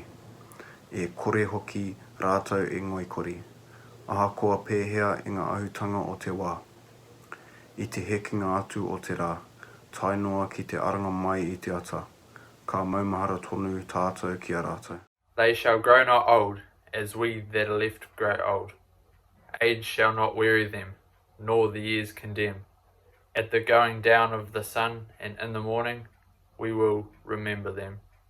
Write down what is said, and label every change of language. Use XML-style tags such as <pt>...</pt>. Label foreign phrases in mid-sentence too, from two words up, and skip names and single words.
<mi>E kore hoki rātou e ngoikori. Ahakoa pēhea i ngā ahutanga o te wā. I te hekinga atu o te rā, tainoa ki te aranga mai i te ata. Ka maumahara tonu tātou ki a rātou.</mi> <en>They shall grow not old, as we that are left grow old. Age shall not weary them, nor the years condemn. At the going down of the sun and in the morning, we will remember them.</en>